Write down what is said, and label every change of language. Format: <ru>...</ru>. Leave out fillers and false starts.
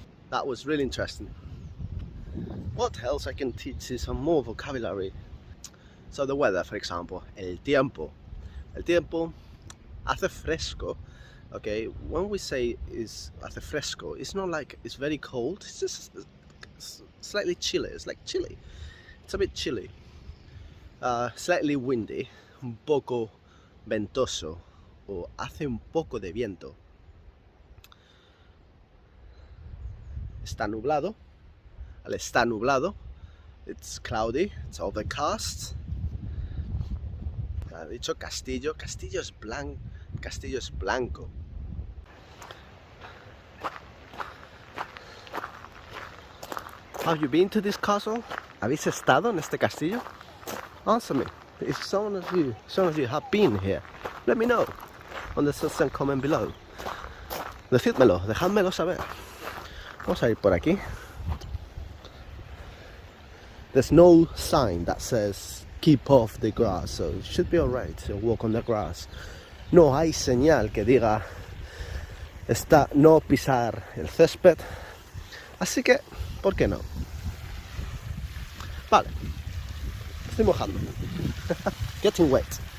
<en>That was really interesting. What else I can teach you some more vocabulary? So the weather, for example,</en> <es>el tiempo. El tiempo hace fresco.</es> <en>Okay, when we say</en> <es>hace fresco,</es> <en>it's not like it's very cold. It's just slightly chilly. It's like chilly. It's a bit chilly. Slightly windy,</en> <es>un poco ventoso, o hace un poco de viento. Está nublado, está nublado,</es> <en>it's cloudy, it's overcast.</en> <es>Ha dicho castillo, castillo es blanco.</es> <en>Have you been to this castle?</en> <es>¿Habéis estado en este castillo?</es> <en>Answer me. If some of you have been here, let me know on the section comment below.</en> <es>Decídmelo, dejádmelo saber. Vamos a ir por aquí.</es> <en>There's no sign that says keep off the grass, so it should be alright to walk on the grass.</en> <es>No hay señal que diga no pisar el césped, así que, ¿por qué no? Vale. Estoy mojando.</es> <en>Getting wet.</en>